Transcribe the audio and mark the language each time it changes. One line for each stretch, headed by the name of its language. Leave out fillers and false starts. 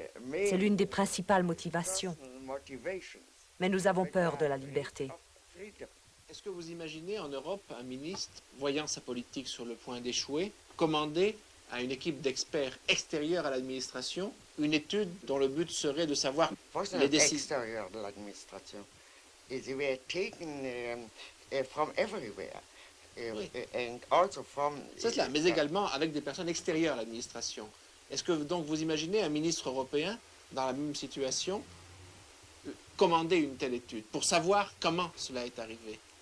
French: C'est l'une des principales motivations. Mais nous avons peur de la liberté. Est-ce que vous imaginez en Europe un ministre, voyant sa politique sur le point d'échouer, commander à une équipe d'experts extérieurs à l'administration une étude dont le but serait de savoir les décisions extérieures de l'administration?
English: They were taken from everywhere. And also from,
French: c'est cela, mais également avec des personnes extérieures à l'administration. Est-ce que donc vous imaginez un ministre européen dans la même situation commander une telle étude pour savoir comment cela est arrivé?